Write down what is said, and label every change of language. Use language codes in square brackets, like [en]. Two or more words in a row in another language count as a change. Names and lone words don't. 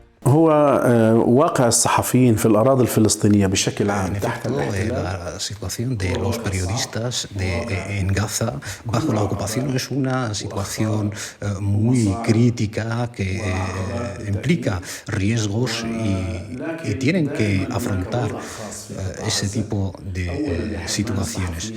[ar] هو واقع الصحفيين في الأراضي الفلسطينية بشكل عام [es] En [ar] تحت [es] efecto, [ar] الاحتلال. [es] la situación de los periodistas en Gaza bajo la ocupación es una situación muy crítica que implica riesgos y tienen que afrontar ese tipo de situaciones.